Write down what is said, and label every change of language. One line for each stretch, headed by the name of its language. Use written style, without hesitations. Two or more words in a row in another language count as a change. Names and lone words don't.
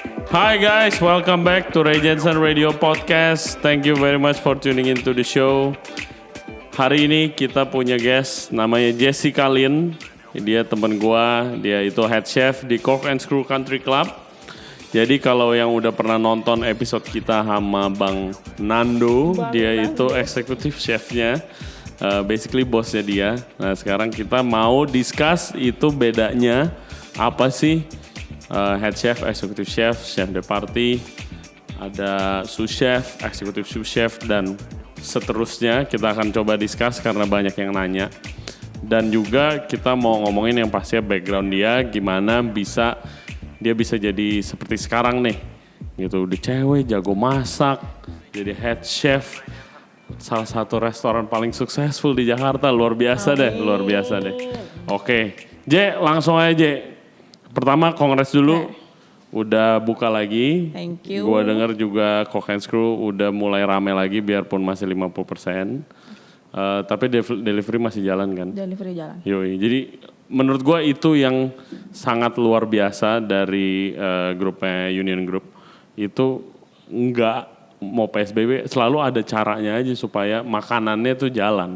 English: Hi guys, welcome back to Ray Jensen Radio Podcast. Thank you very much for tuning into the show.
Indonesian: Hari ini kita punya guest namanya Jessica Lin. Dia teman gua, dia itu
English: head chef
Indonesian: di Cork and Screw Country Club. Jadi kalau yang udah pernah nonton episode kita sama Bang Nando, dia itu eksekutif chefnya. Basically bosnya dia. Nah sekarang kita mau discuss itu bedanya apa sih
English: head chef, executive chef,
French: chef de partie,
Indonesian: ada
English: sous chef, executive sous chef
Indonesian: dan seterusnya. Kita akan coba discuss karena banyak yang nanya. Dan juga kita mau ngomongin yang pastinya background dia, gimana dia bisa jadi seperti sekarang nih. Gitu, udah cewek, jago masak, jadi
English: head chef.
Indonesian: Salah satu restoran paling successful di Jakarta, luar biasa deh. Oke, J, langsung aja J. Pertama, kongres dulu, udah buka lagi.
English: Thank you.
Indonesian: Gua dengar juga Cork and Screw udah mulai rame lagi, biarpun masih 50%. Tapi delivery masih jalan kan? Delivery jalan. Yoi, jadi menurut gua itu yang sangat luar biasa dari grupnya Union Group. Itu enggak mau PSBB, selalu ada caranya aja supaya makanannya tuh jalan.